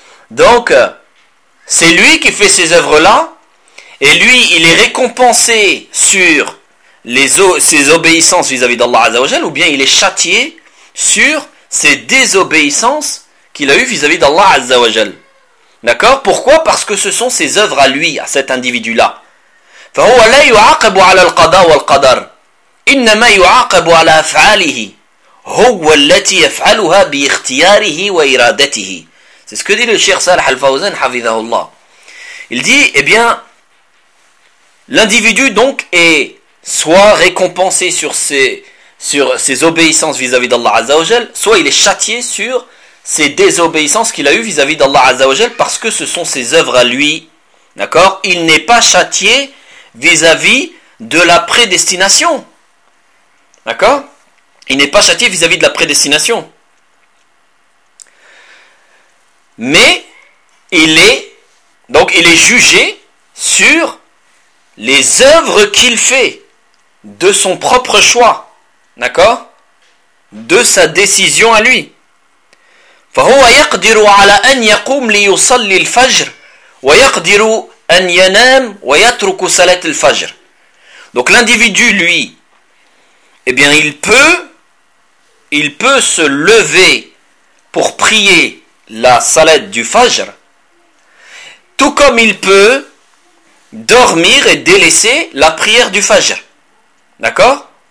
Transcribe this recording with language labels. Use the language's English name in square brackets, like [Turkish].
[French] Donc, c'est lui qui fait ces œuvres-là, et lui, il est récompensé sur ses obéissances vis-à-vis d'Allah Azzawajal, ou bien il est châtié sur ses désobéissances qu'il a eues vis-à-vis d'Allah Azzawajal. D'accord? Pourquoi? Parce que ce sont ses œuvres à lui, à cet individu-là. [Arabic] فهو لا يعاقب على القضاء والقدر إنما يعاقب على أفعاله هو التي يفعلها باختياره وإرادته. [French] C'est ce que dit le Cheikh Salah Al-Fawzan, hafizahullah. Il dit, eh bien, l'individu donc est soit récompensé sur ses obéissances vis-à-vis d'Allah Azza wa Jal, soit il est châtié sur ses désobéissances qu'il a eues vis-à-vis d'Allah Azza wa Jal, parce que ce sont ses œuvres à lui. D'accord? Il n'est pas châtié vis-à-vis de la prédestination. D'accord? Il n'est pas châtié vis-à-vis de la prédestination. Mais il est jugé sur les œuvres qu'il fait de son propre choix, d'accord, de sa décision à lui. [Arabic] فهو يقدر على أن يقوم ليصلي الفجر ويقدر أن ينام ويترك صلاة الفجر. [French] Donc l'individu lui, eh bien il peut se lever pour prier la salat du Fajr, tout comme il peut dormir et délaisser la prière du Fajr. D'accord?